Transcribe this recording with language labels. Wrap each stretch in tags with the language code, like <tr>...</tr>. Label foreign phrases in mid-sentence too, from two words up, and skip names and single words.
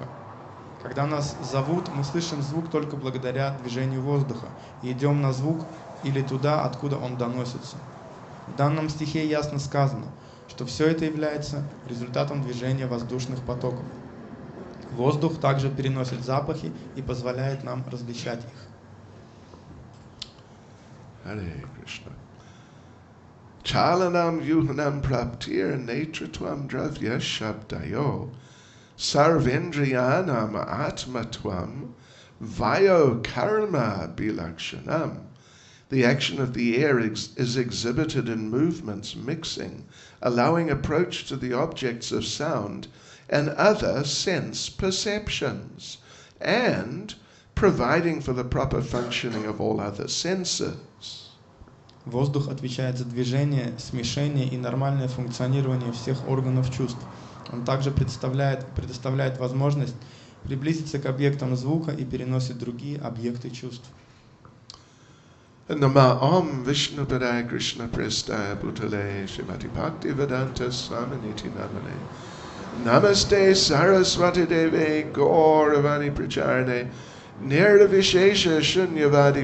<ru>Когда нас зовут, мы слышим звук только благодаря движению воздуха и идем на звук или туда, откуда он доносится. В данном стихе ясно сказано, что все это является результатом движения воздушных потоков. Воздух также переносит запахи и позволяет нам различать их.</ru> <sa>हरे कृष्ण. चलनं व्यूहनं प्राप्तिर् नेतृत्वं द्रव्य शब्दयोः सर्वेन्द्रियाणाम् आत्मत्वं वायोः कर्म अभिलक्षणम्.</sa> <en>The action of the air is exhibited in movements mixing, allowing approach to the objects of sound and other sense perceptions, and providing for the proper functioning of all other senses.</en> <ru>Воздух отвечает за движение, смешение и нормальное функционирование всех органов чувств. Он также предоставляет возможность приблизиться к объектам звука и переносит другие объекты чувств.</ru> <sa>नम ॐ विष्णु पादाय कृष्ण प्रेष्ठाय भूतले श्रीमते भक्ति वेदान्त स्वामिन्निति नामिने नमस्ते सरस्वते देवे गौरवाणी प्रचारिणे निर्विशेष शून्यवादि</sa>